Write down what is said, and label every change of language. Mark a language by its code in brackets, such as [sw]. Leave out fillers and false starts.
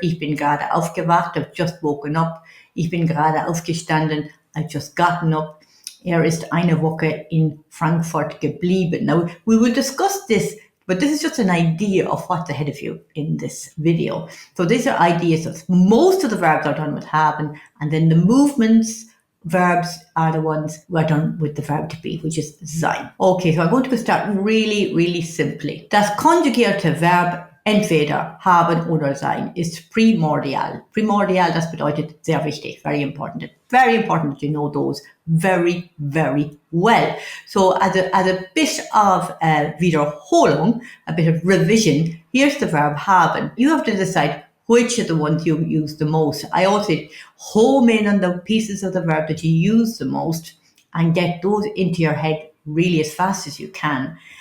[de] Ich bin gerade aufgewacht. [en] I've just woken up. [de] Ich bin gerade aufgestanden. [en] I've just gotten up. [de] Ist eine Woche in Frankfurt geblieben. [en] Now, we will discuss this, but this is just an idea of what's ahead of you in this video. So these are ideas of most of the verbs are done with haben, and then the movements verbs are the ones who are done with the verb to be, which is sein. Okay, so I'm going to start really, really simply. [de] Das conjugative Verb entweder, haben oder sein ist primordial. Primordial, das bedeutet sehr wichtig, [en] very important. Very important that you know those very, very well. So as a bit of Wiederholung, a bit of revision, here's the verb haben. You have to decide which of the ones you use the most. I also home in on the pieces of the verb that you use the most and get those into your head really as fast as you can.